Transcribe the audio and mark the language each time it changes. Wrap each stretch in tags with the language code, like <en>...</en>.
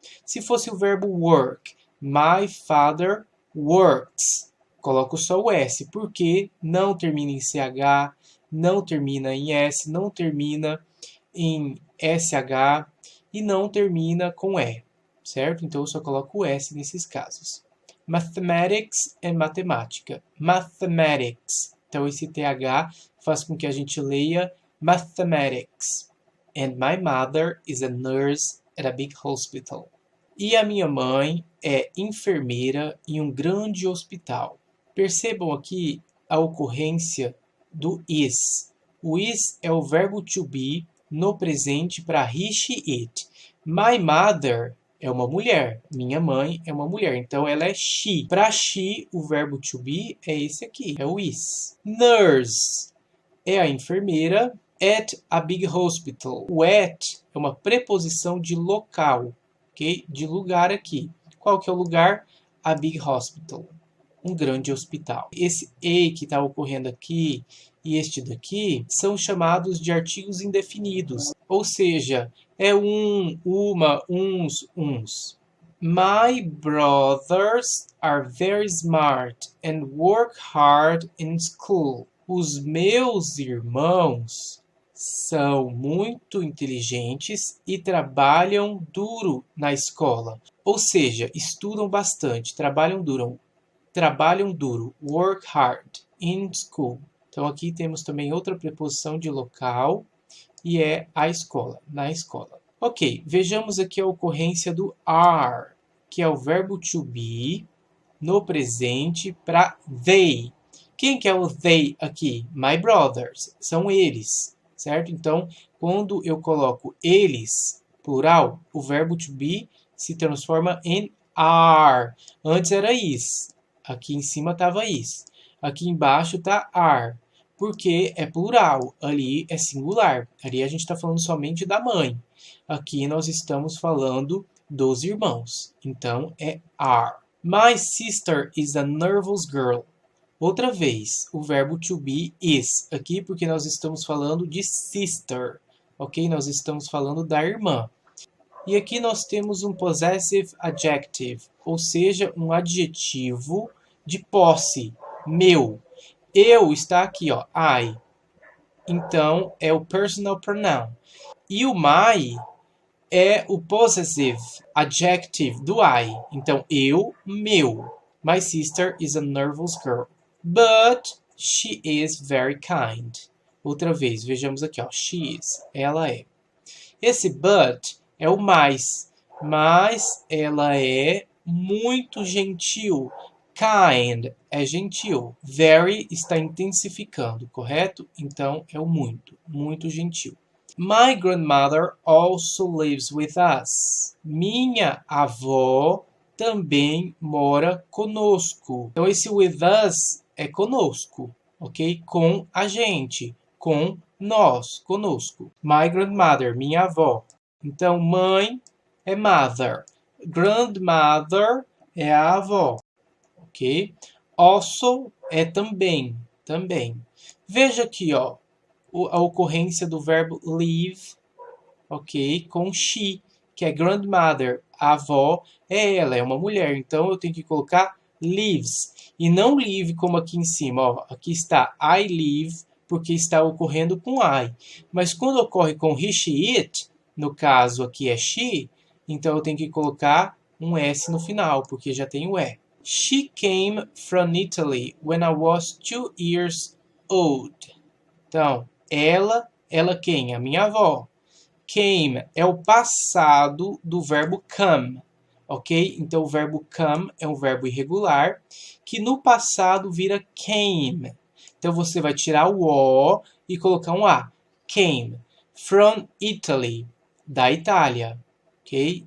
<pt>Se fosse o verbo work,</pt> <en>my father works,</en> <pt>coloco só o S, porque não termina em CH, não termina em S, não termina em SH e não termina com E, certo? Então eu só coloco o S nesses casos. Mathematics é matemática. Mathematics. Então esse TH faz com que a gente leia mathematics.</pt> <en>And my mother is a nurse at a big hospital.</en> <pt>E a minha mãe é enfermeira em um grande hospital. Percebam aqui a ocorrência do is. O is é o verbo to be no presente para he, she, it.</pt> <en>My mother</en> <pt>é uma mulher. Minha mãe é uma mulher. Então ela é she. Para she, o verbo to be é esse aqui, é o is.</pt> <en>Nurse</en> <pt>é a enfermeira</pt> <en>at a big hospital.</en> <pt>O at é uma preposição de local, ok? De lugar aqui. Qual que é o lugar?</pt> <en>A big hospital.</en> <pt>Um grande hospital. Esse e que está ocorrendo aqui e este daqui são chamados de artigos indefinidos. Ou seja, é um, uma, uns.</pt> <en>My brothers are very smart and work hard in school.</en> <pt>Os meus irmãos são muito inteligentes e trabalham duro na escola. Ou seja, estudam bastante, trabalham duro,</pt> <en>work hard, in school.</en> <pt>Então aqui temos também outra preposição de local e é a escola, na escola. Ok, vejamos aqui a ocorrência do are, que é o verbo to be no presente para they. Quem que é o they aqui?</pt> <en>My brothers,</en> <pt>são eles, certo? Então, quando eu coloco eles, plural, o verbo to be se transforma em are. Antes era is, aqui em cima estava is, aqui embaixo está are, porque é plural, ali é singular, ali a gente está falando somente da mãe, aqui nós estamos falando dos irmãos, então é are.</pt> <en>My sister is a nervous girl.</en> <pt>Outra vez, o verbo to be is aqui porque nós estamos falando de sister, ok? Nós estamos falando da irmã. E aqui nós temos um possessive adjective, ou seja, um adjetivo de posse, meu. Eu está aqui, ó, I. Então, é o personal pronoun. E o my é o possessive adjective do I. Então, eu, meu.</pt> <en>My sister is a nervous girl. But she is very kind.</en> <pt>Outra vez, vejamos aqui, ó. She is. Ela é. Esse but é o mais. Mas ela é muito gentil. Kind é gentil. Very está intensificando, correto? Então, é o muito. Muito gentil.</pt> <en>My grandmother also lives with us.</en> <pt>Minha avó também mora conosco. Então, esse</pt> <en>with us</en> <pt>é conosco, ok? Com a gente, com nós, conosco.</pt> <en>My grandmother,</en> <pt>minha avó. Então, mãe é mother. Grandmother é a avó, ok? Also é também, também. Veja aqui, ó, a ocorrência do verbo live, ok? Com she, que é grandmother. A avó é ela, é uma mulher. Então, eu tenho que colocar lives. E não live como aqui em cima. Ó. Aqui está</pt> <en>I live,</en> <pt>porque está ocorrendo com I. Mas quando ocorre com he, she, it, no caso aqui é she, então eu tenho que colocar um S no final, porque já tem o E.</pt> <en>She came from Italy when I was 2 years old.</en> <pt>Então, ela quem? A minha avó. Came é o passado do verbo come, ok? Então, o verbo come é um verbo irregular que no passado vira came. Então, você vai tirar o O e colocar um A.</pt> <en>Came from Italy,</en> <pt>da Itália, ok?</pt>